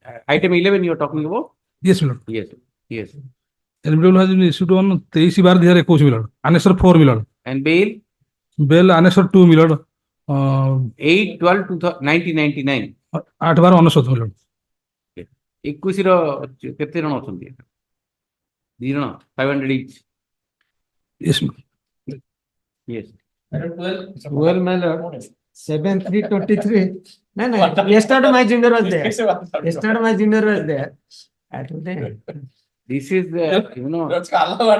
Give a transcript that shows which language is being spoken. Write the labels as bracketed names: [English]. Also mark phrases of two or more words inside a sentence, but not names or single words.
[English] Item 11 you are talking about? Yes, my lord. Yes. Yes. NBW has been issued on 23/12/2021, my lord. Annexure 4, my lord. And bail? Bail annexure 2, my lord. 8/12/1999. 8/12/1999, my lord. [Odia] 21 ର କେତେ ଜଣ ଅଛନ୍ତି? 2 ଜଣ 500 each. [English] Yes, my lord. Yes. Item 12. 12, my lord. 7/3/23. No, yesterday my junior was there. Yesterday my junior was there. Item 10. This is That's Allah.